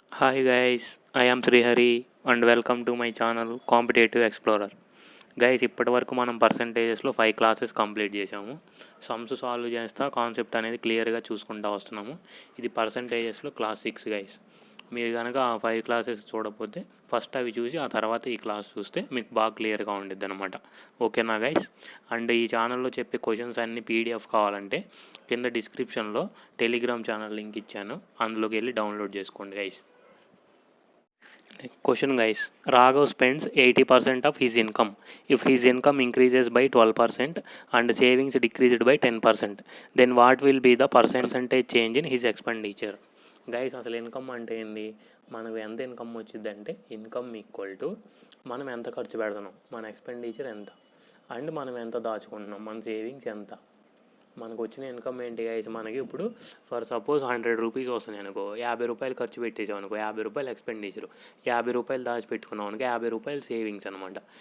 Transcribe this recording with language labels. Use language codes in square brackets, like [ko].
[en] Hi guys, I am Srihari and welcome to my channel Competitive Explorer. [te] Guys ఇప్పటి వరకు మనం పర్సంటేజెస్లో 5 classes complete చేసాము. Sums solve చేస్తా concept అనేది క్లియర్గా చూసుకుంటూ వస్తున్నాము. ఇది పర్సంటేజెస్లో క్లాస్ 6 గైస్. మీరు కనుక ఆ 5 క్లాసెస్ చూడకపోతే ఫస్ట్ అవి చూసి ఆ తర్వాత ఈ క్లాస్ చూస్తే మీకు బాగా క్లియర్గా ఉండిద్ది అనమాట. ఓకేనా గైస్? అండ్ ఈ ఛానల్లో చెప్పే క్వశ్చన్స్ అన్ని పీడిఎఫ్ కావాలంటే కింద డిస్క్రిప్షన్లో టెలిగ్రామ్ ఛానల్ లింక్ ఇచ్చాను, అందులోకి వెళ్ళి డౌన్లోడ్ చేసుకోండి guys. [en] Question guys, Raghav spends 80% of his income. If his income increases by 12% and savings decreased by 10%, then what will be the percentage change in his expenditure? [te] Guys అసలు income అంటే ఏంది? మనకు ఎంత income వచ్చిందంటే income equal to మనం ఎంత ఖర్చు పెడుతున్నాం, మన ఎక్స్పెండిచర్ ఎంత, అండ్ మనం ఎంత దాచుకుంటున్నాం, మన సేవింగ్స్ ఎంత. మనకు వచ్చిన ఇన్కమ్ ఏంటి గైస్? మనకి ఇప్పుడు ఫర్ సపోజ్ 100 రూపీస్ వస్తున్నాయి అనుకో, 50 రూపాయలు ఖర్చు పెట్టేసాం అనుకో, 50 రూపాయలు ఎక్స్పెండిచరు, 50 రూపాయలు దాచిపెట్టుకున్నాం అనుకో, 50 రూపాయలు సేవింగ్స్ అనమాట.